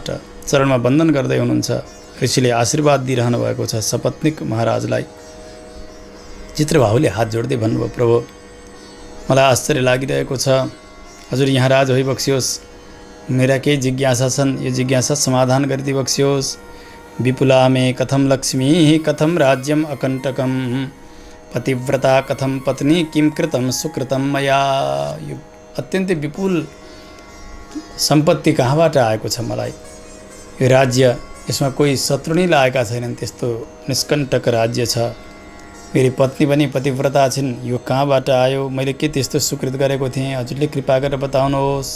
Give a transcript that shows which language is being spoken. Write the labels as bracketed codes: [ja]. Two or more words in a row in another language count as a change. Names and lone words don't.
[ne] चरणमा वन्दन गर्दै हुनुहुन्छ। ऋषिले आशीर्वाद दिइरहनु भएको छ सपत्नीक महाराजलाई। चित्रबाहुले हात जोड्दै भन्नुभयो, प्रभु मलाई आश्चर्य लागिरहेको छ, हजुर यहाँ राज होइबक्सियोस्। मेरा केही जिज्ञासा छन्, यो जिज्ञासा समाधान गरिदिइ बक्सियोस्। [sa] विपुला मे कथम लक्ष्मी कथम राज्यम अकण्टकम, पतिव्रता कथम पत्नी किम कृतम सुकृतम मया। [ne] यो अत्यन्तै विपुल सम्पत्ति कहाँबाट आएको छ मलाई? यो राज्य, यसमा कोही शत्रु नै लागेका छैनन्, त्यस्तो निष्कण्टक राज्य छ। मेरी पत्नी पनि पतिव्रता छिन्, यो कहाँबाट आयो? मैले के त्यस्तो सुकृत गरेको थिएँ? हजुरले कृपा गरेर बताउनुहोस्।